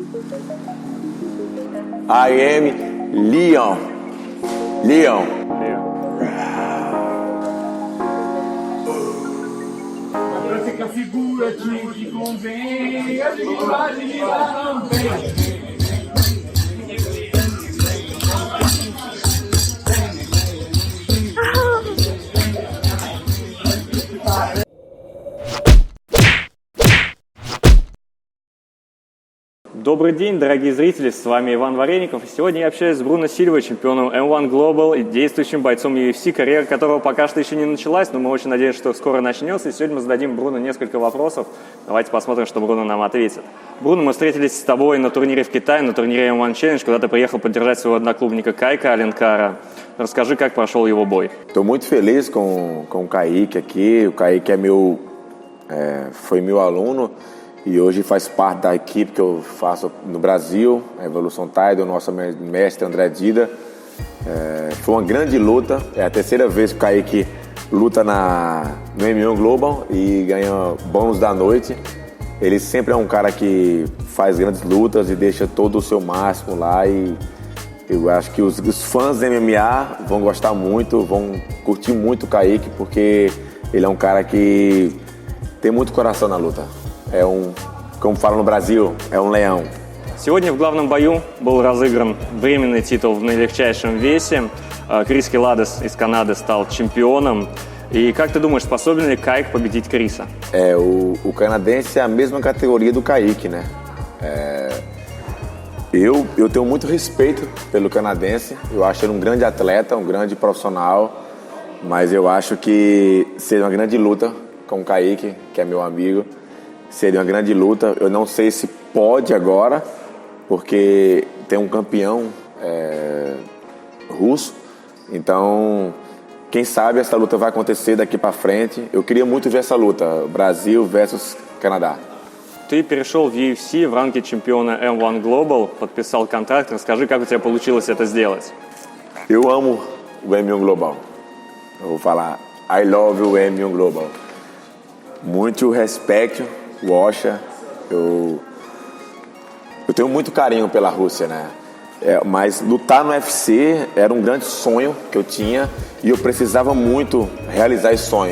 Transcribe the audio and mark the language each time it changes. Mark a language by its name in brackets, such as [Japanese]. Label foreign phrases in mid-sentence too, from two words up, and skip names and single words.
[English] I am Leon. Leon. [Portuguese] Pra que a figura te convém, a dignidade não vem. [Russian] Добрый день, дорогие зрители, с вами Иван Вареников. И сегодня я общаюсь с Бруно Сильвой, чемпионом M1 Global и действующим бойцом UFC, карьера которого пока что еще не началась, но мы очень надеемся, что скоро начнется. И сегодня мы зададим Бруно несколько вопросов. Давайте посмотрим, что Бруно нам ответит. Бруно, мы встретились с тобой на турнире в Китае, на турнире M1 Challenge, куда ты приехал поддержать своего одноклубника Кайка Аленкара. Расскажи, как прошел его бой. [Portuguese] Estou muito feliz com o Kaique aqui. O Kaique foi meu aluno. E hoje faz parte da equipe que eu faço no Brasil, a Evolution Title, o nosso mestre André Dida. Foi uma grande luta, é a terceira vez que o Kaique luta no M1 Global e ganha bônus da noite. Ele sempre é um cara que faz grandes lutas e deixa todo o seu máximo lá, e eu acho que os fãs do MMA vão gostar muito, vão curtir muito o Kaique, porque ele é um cara que tem muito coração na luta. Como fala no Brasil, é um leão. [Russian] Сегодня в главном бою был разыгран временный титул в наилегчайшем весе. Крис Киладес из Канады стал чемпионом. E как ты думаешь, способен ли Кайк победить Криса? [Portuguese] O canadense é a mesma categoria do Kaique, né? Eu tenho muito respeito pelo canadense. Eu acho ele um grande atleta, um grande profissional. Mas eu acho que seria uma grande luta com o Kaique, que é meu amigo. Seria uma grande luta. Eu não sei se pode agora, porque tem um campeão russo. Então, quem sabe essa luta vai acontecer daqui para frente. Eu queria muito ver essa luta, Brasil versus Canadá. [Russian] Ты перешел в UFC в ранге чемпиона M1 Global, подписал контракт. Расскажи, как у тебя получилось это сделать. [Portuguese] Eu amo o M1 Global. Eu vou falar, [English] I love [Portuguese] o M1 Global. Muito respeito, Washa. Eu tenho muito carinho pela Rússia, né? Mas lutar no UFC era um grande sonho que eu tinha e eu precisava muito realizar esse sonho.